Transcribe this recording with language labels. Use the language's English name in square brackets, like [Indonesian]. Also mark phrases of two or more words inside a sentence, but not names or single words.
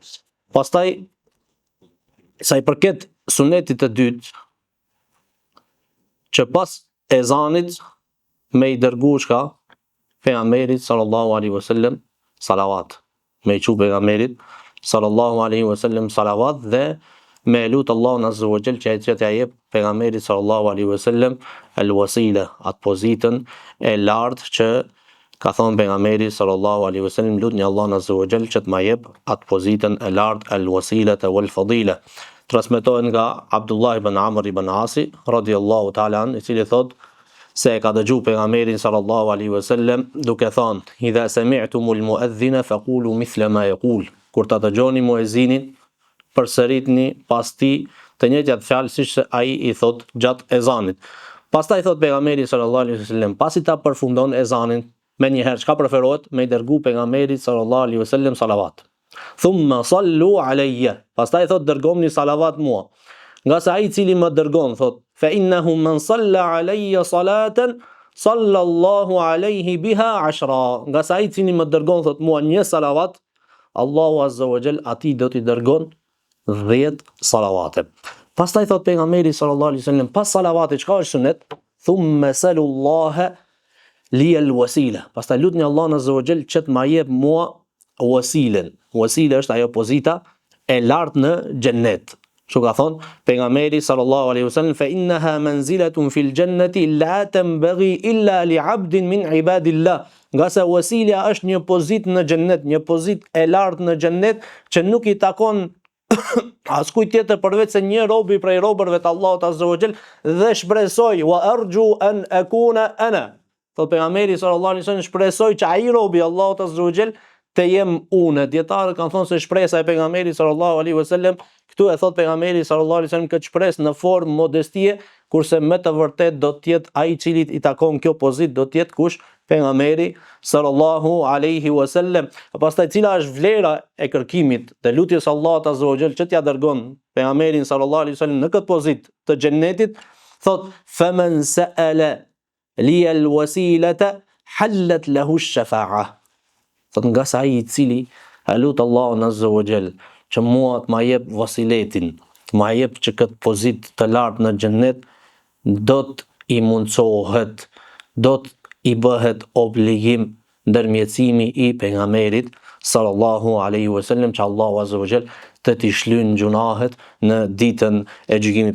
[Albanian] Pastaj sa i përket sunetit të dytë, që pas ezanit me i dërgu shka pejgamberit [Arabic] صلى الله عليه [Albanian] wasallam salavat, me i çu pejgamberit [Arabic] صلى الله عليه وسلم [Albanian] salavat, dhe me lut Allahun [Arabic] عز وجل [Albanian] që t'ia jep pejgamberit [Arabic] صلى الله عليه وسلم [Albanian] al-wasila, atë pozitën e lartë që ka thonë pejgamberi [Arabic] صلى الله عليه وسلم, [Albanian] lutni Allahun [Arabic] عز وجل [Albanian] që të ma jep atë pozitën e lartë, [Arabic] الوسيلة والفضيلة. [Albanian] Transmetohet nga Abdullah ibn Amr ibn Asi [Arabic] رضي الله تعالى عن, [Albanian] i cili thot se e ka dëgju pejgamberin [Arabic] صلى الله عليه وسلم [Albanian] duke thënë: [Arabic] "إذا سمعتم المؤذن فقولوا مثل ما يقول." [Albanian] Kur ta dëgjoni muezinin, përsëritni pas tij të njëjtat fjalë siç ai i thot gjatë ezanit. Pastaj thot pejgamberi [Arabic] صلى الله عليه وسلم, [Albanian] pasi ta përfundon ezanin, me njëherë çka preferohet me i dërgu pejgamberit [Arabic] صلى الله عليه وسلم [Albanian] salavat. [Arabic] ثم صلوا علي. [Albanian] Pastaj thot dërgomni salavat mua. Nga se ai i cili më dërgon thot, [Arabic] فإنه من صلى علي صلاة صلى الله عليه بها 10. [Albanian] Nga se ai i cili më dërgon thot mua një salavat, Allahu [Arabic] عز وجل [Albanian] atij do t'i dërgon 10 salavate. Pastaj thot pejgamberi [Arabic] صلى الله عليه وسلم, [Albanian] pas salavatit çka është sunet? [Arabic] ثم سلوا الله لي الوسيلة. [Albanian] Pastaj lutni Allahun [Arabic] عز وجل [Albanian] që të ma jep mua wasilen. Wasila është ajo pozita e lartë në xhennet. Çu ka thon pejgamberi [Arabic] صلى الله عليه وسلم, فإنها منزلة في الجنة لا تنبغي إلا لعبد من عباد الله. [Albanian] Nga se wasila është një pozitë në xhennet, një pozitë e lartë në xhennet që nuk i takon askujt tjetër përveç se një robi prej robërve të Allahut [Arabic] عز وجل, [Albanian] dhe shpresoj [Arabic] وأرجو أن أكون أنا. [Albanian] Thot pejgamberi [Arabic] صلى الله عليه وسلم, [Albanian] shpresoj që ai robi Allahut [Arabic] عز وجل [Albanian] të jem unë. Dietarët kanë thonë se shpresa e pejgamberit [Arabic] صلى الله عليه وسلم, [Albanian] këtu e thot pejgamberi [Arabic] صلى الله عليه وسلم [Albanian] këtë shpresë në formë modestie, kurse me të vërtet do të jetë ai i cili i takon kjo pozitë do të jetë kush? [Arabic] Pejgamberi صلى الله عليه وسلم. [Albanian] Pastaj cila është vlera e kërkimit dhe lutjes Allahut [Arabic] عز وجل [Albanian] që t'ia dërgon pejgamberin [Arabic] صلى الله عليه وسلم [Albanian] në këtë pozitë të xhennetit, thot [Arabic] فمن سأل لي الوسيلة حلت له الشفاعة. [Albanian] Thot nga sa ai i cili lut Allahun [Arabic] عز وجل [Albanian] që mua të ma jep vasiletin, të ma jep që këtë pozitë të lartë në xhennet, do të i mundsohet, do të i bëhet obligim ndërmjetësimi i pejgamberit [Arabic] صلى الله عليه وسلم, [Albanian] që Allahu [Arabic] عز وجل [Albanian] të t'i shlyn gjunahet në ditën e gjykimit.